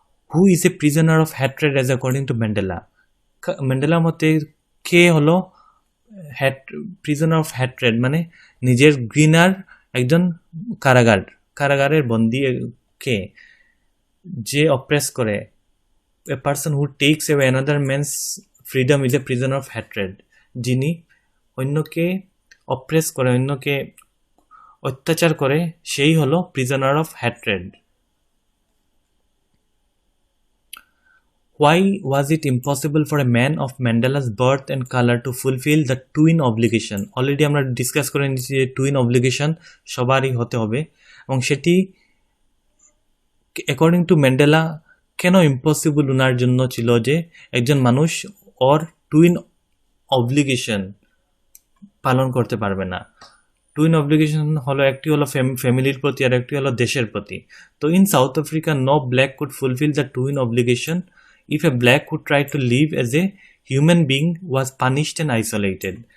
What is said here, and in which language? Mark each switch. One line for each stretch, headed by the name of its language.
English: Who is a prisoner of hatred as according to Mandela?
Bangla: ম্যান্ডেলার মতে কে হলো প্রিজনার অফ হ্যাট্রেড, মানে নিজের ঘৃণার একজন কারাগারের বন্দী কে? যে অপ্রেস করে।
English: a person who takes away another man's freedom is a prisoner of hatred,
Bangla: যিনি অন্যকে অপ্রেস করে, অন্যকে অত্যাচার করে, সেই হলো prisoner of হ্যাট্রেড।
English: Why was it impossible for a man of Mandela's birth and color to fulfill the twin obligation?
Bangla: Already আমরা discuss করে নিয়েছি যে টুইন অব্লিগেশন সবারই হতে হবে, এবং সেটি অ্যাকর্ডিং টু ম্যান্ডেলা কেন ইম্পসিবল ওনার জন্য ছিল যে একজন মানুষ ওর টুইন অব্লিগেশন পালন করতে পারবে না। টুইন অব্লিগেশন হলো, একটি হলো ফ্যামিলির প্রতি আর একটি হলো দেশের প্রতি।
English: তো in South Africa no black could fulfil the twin obligation if a black who tried to live as a human being was punished and isolated.